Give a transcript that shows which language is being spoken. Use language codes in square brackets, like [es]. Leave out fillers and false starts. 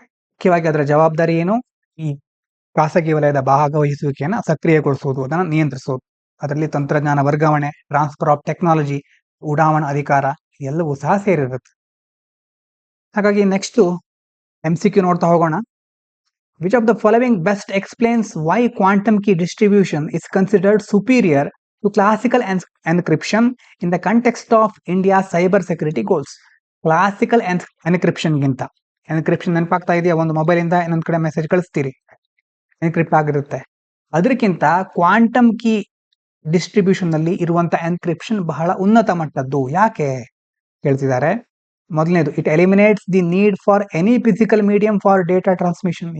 [kn] ಮುಖ್ಯವಾಗಿ ಅದರ ಜವಾಬ್ದಾರಿ ಏನು? ಈ ಖಾಸಗಿ ವಲಯದ ಭಾಗವಹಿಸುವಿಕೆಯನ್ನು ಸಕ್ರಿಯಗೊಳಿಸುವುದು, ಅದನ್ನು ನಿಯಂತ್ರಿಸುವುದು, ಅದರಲ್ಲಿ ತಂತ್ರಜ್ಞಾನ ವರ್ಗಾವಣೆ, ಟ್ರಾನ್ಸ್ಫರ್ ಆಫ್ ಟೆಕ್ನಾಲಜಿ, ಉಡಾವಣಾ ಅಧಿಕಾರ ಎಲ್ಲವೂ ಸಹ ಸೇರಿರುತ್ತೆ. ಹಾಗಾಗಿ ನೆಕ್ಸ್ಟ್ MCQ ನೋಡ್ತಾ ಹೋಗೋಣ. [en] Which of the following best explains why quantum key distribution is considered superior to classical encryption in the context of India's cyber security goals? [kn] Classical encryption ಗಿಂತ, encryption ನೆನಪಾಗ್ತಾ ಇದೆಯಾ? ಒಂದು ಮೊಬೈಲ್ ಇಂದ ಇನ್ನೊಂದ್ ಕಡೆ ಮೆಸೇಜ್ ಕಳಿಸ್ತೀರಿ, ಎನ್ಕ್ರಿಪ್ಟ್ ಆಗಿರುತ್ತೆ. ಅದಕ್ಕಿಂತ ಕ್ವಾಂಟಮ್ ಕೀ ಡಿಸ್ಟ್ರಿಬ್ಯೂಷನ್ ನಲ್ಲಿ ಇರುವಂತ ಎನ್ಕ್ರಿಪ್ಷನ್ ಬಹಳ ಉನ್ನತ ಮಟ್ಟದ್ದು. ಯಾಕೆ ಹೇಳ್ತಿದ್ದಾರೆ? ಮೊದಲನೇದು, [en] It eliminates the need for any physical medium for data transmission.